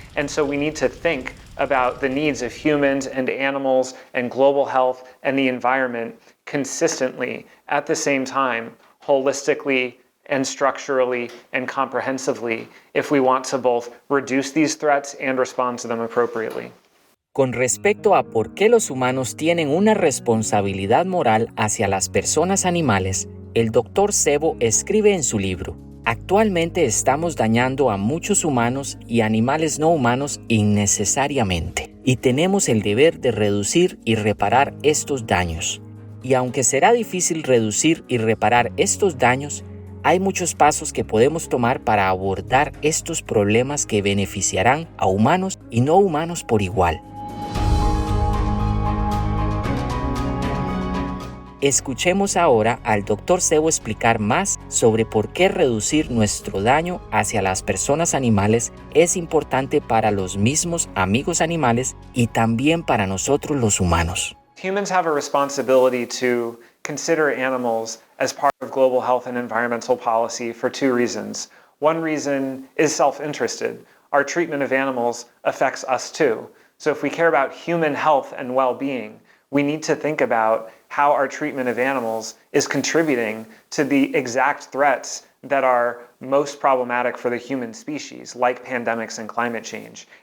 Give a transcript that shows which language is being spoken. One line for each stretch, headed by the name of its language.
English: And so we need to think about the needs of humans and animals and global health and the environment consistently at the same time, holistically and structurally and comprehensively, if we want to both reduce these threats and respond to them appropriately.
Spanish: Con respecto a por qué los humanos tienen una responsabilidad moral hacia las personas animales, el Dr. Sebo escribe en su libro: actualmente estamos dañando a muchos humanos y animales no humanos innecesariamente, y tenemos el deber de reducir y reparar estos daños. Y aunque será difícil reducir y reparar estos daños, hay muchos pasos que podemos tomar para abordar estos problemas que beneficiarán a humanos y no humanos por igual. Escuchemos ahora al Dr. Sebo explicar más sobre por qué reducir nuestro daño hacia las personas animales es importante para los mismos amigos animales y también para nosotros los humanos.
English: Humans have a responsibility to consider animals as part of global health and environmental policy for two reasons. One reason is self-interested. Our treatment of animals affects us too. So if we care about human health and well-being, we need to think about how our treatment of animals is contributing to the exact threats that are most problematic for the human species, like pandemics and climate change.